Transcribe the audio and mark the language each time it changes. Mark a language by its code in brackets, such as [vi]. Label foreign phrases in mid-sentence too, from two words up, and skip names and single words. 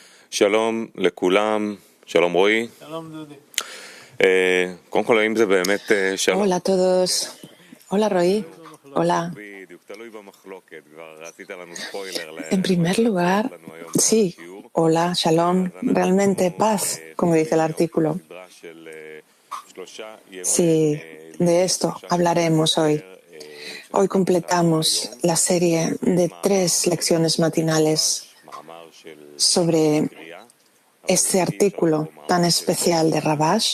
[he] שלום לכולם, שלום רועי. קודם כל, האם זה באמת שלום? [es] Hola a todos. Hola Roy. Hola. [he] בדיוק, תלוי במחלוקת, כבר עשית לנו ספוילר. [es] En primer lugar, sí. Hola, shalom. Realmente paz, como dice el artículo. Sí, de esto hablaremos hoy. Hoy completamos la serie de 3 lecciones matinales sobre este artículo tan especial de Rabash.